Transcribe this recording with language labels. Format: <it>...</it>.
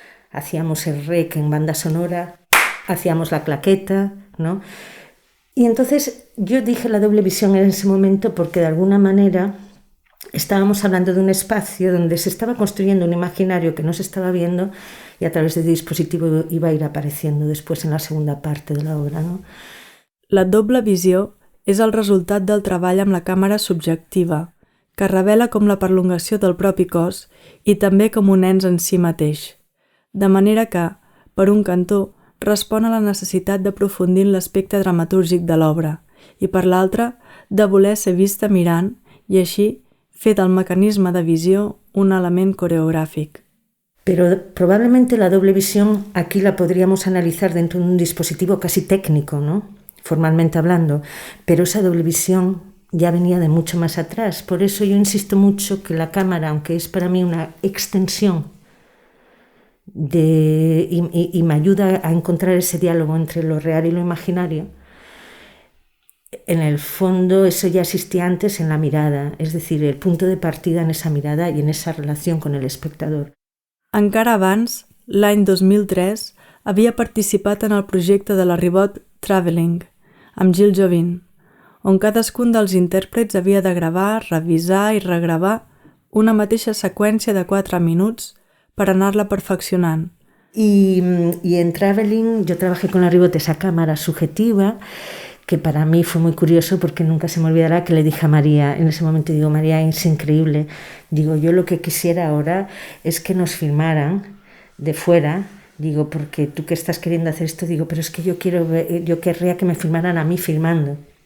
<es>Hacíamos el rec en banda sonora, hacíamos la claqueta, ¿no? Y entonces yo dije la doble visión en ese momento porque de alguna manera estábamos hablando de un espacio donde se estaba construyendo un imaginario que no se estaba viendo y a través del dispositivo iba a ir apareciendo después en la segunda parte de la obra, ¿no?</es> <ca>La doble visió és el resultat del treball amb la càmera subjectiva, que revela com la perlongació del propi cos i també com un ens en si mateix. De manera que, per un cantó, respon a la necessitat d'aprofundir en l'aspecte dramatúrgic de l'obra i, per l'altre, de voler ser vista mirant i així fer del mecanisme de visió un element coreográfico.</ca> <es>Pero probablemente la doble visión aquí la podríamos analizar dentro de un dispositivo casi técnico, ¿no? Formalmente hablando, pero esa doble visión ya venía de mucho más atrás. Por eso yo insisto mucho que la cámara, aunque es para mí una extensión y me ayuda a encontrar ese diálogo entre lo real y lo imaginario, en el fondo eso ya existía antes en la mirada, es decir, el punto de partida en esa mirada y en esa relación con el espectador.</es> <ca>Encara abans, l'any 2003, havia participat en el projecte de la Ribot Traveling, amb Gil Jovin, on cadascun dels intèrprets havia de gravar, revisar i regravar una mateixa seqüència de 4 minuts per anar-la perfeccionant.</ca> <es>Y en Traveling yo trabajé con la Ribot esa cámara subjetiva, que para mí fue muy curioso porque nunca se me olvidará que le dije a María, en ese momento digo, María, es increíble, digo, yo lo que quisiera ahora es que nos filmaran de fuera, digo, porque tú que estás queriendo hacer esto, digo, pero es que yo querría que me filmaran a mí filmando.</es>